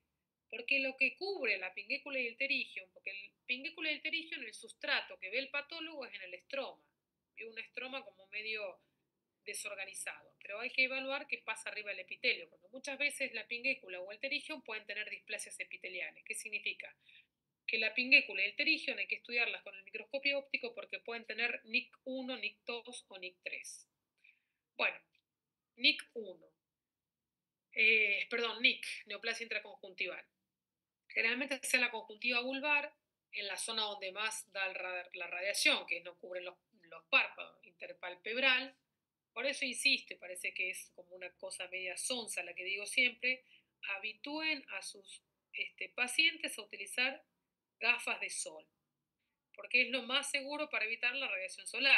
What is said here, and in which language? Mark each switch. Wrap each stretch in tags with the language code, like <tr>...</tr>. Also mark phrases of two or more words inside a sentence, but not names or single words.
<es>Porque lo que cubre la pinguécula y el terigio, porque el pinguécula y el terigio en el sustrato que ve el patólogo es en el estroma. Ve un estroma como medio desorganizado, pero hay que evaluar qué pasa arriba del epitelio, porque muchas veces la pinguécula o el terigio pueden tener displasias epiteliales. ¿Qué significa? Que la pinguécula y el terigio hay que estudiarlas con el microscopio óptico porque pueden tener NIC1, NIC2 o NIC3. Bueno, NIC1, NIC, neoplasia intraconjuntival. Generalmente sea la conjuntiva vulvar, en la zona donde más da la radiación, que no cubre los párpados, interpalpebral. Por eso insisto, y parece que es como una cosa media sonsa la que digo siempre, habitúen a sus pacientes a utilizar gafas de sol, porque es lo más seguro para evitar la radiación solar.</es>